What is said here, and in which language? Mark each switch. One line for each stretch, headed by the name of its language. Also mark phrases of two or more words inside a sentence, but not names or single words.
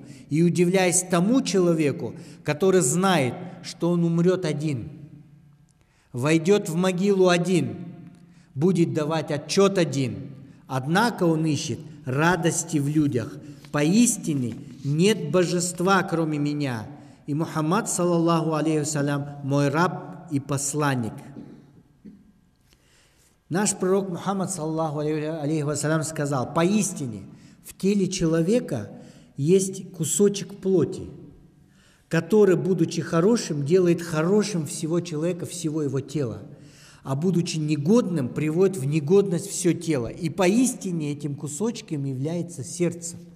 Russian: И удивляясь тому человеку, который знает, что он умрет один, войдет в могилу один, будет давать отчет один, однако он ищет радости в людях. Поистине нет божества, кроме меня, и Мухаммад,
Arabic: صلى الله عليه وسلم,
Russian: мой раб и посланник. Наш пророк Мухаммад,
Arabic: صلى الله عليه وسلم,
Russian: сказал: поистине в теле человека есть кусочек плоти, который, будучи хорошим, делает хорошим всего человека, всего его тела, а будучи негодным, приводит в негодность все тело. И поистине этим кусочком является сердце.